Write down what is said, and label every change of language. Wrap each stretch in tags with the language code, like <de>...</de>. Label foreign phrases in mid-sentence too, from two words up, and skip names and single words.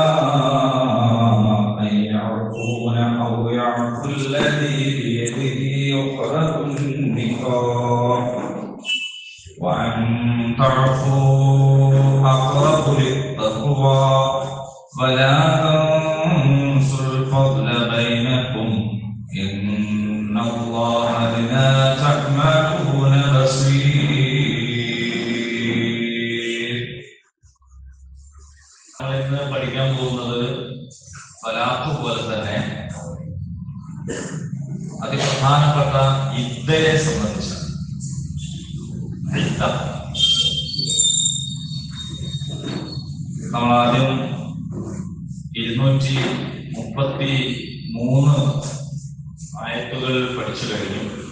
<ar>أن يعفون أو يعفو الذي بيده عقدة النكاح وأن تعفوا أقرب للتقوى ولا تنسوا الفضل بينكم إن الله بما تعملون بصير.</ar> <ml>ഇന്ന് പഠിക്കാൻ പോകുന്നത് തലാഖ് പോലെ തന്നെ അതിപ്രധാനപ്പെട്ട ഇദ്ദയെ സംബന്ധിച്ചാണ്. നമ്മൾ ആദ്യം 233 ആയത്തുകൾ പഠിച്ചു കഴിഞ്ഞു.</ml>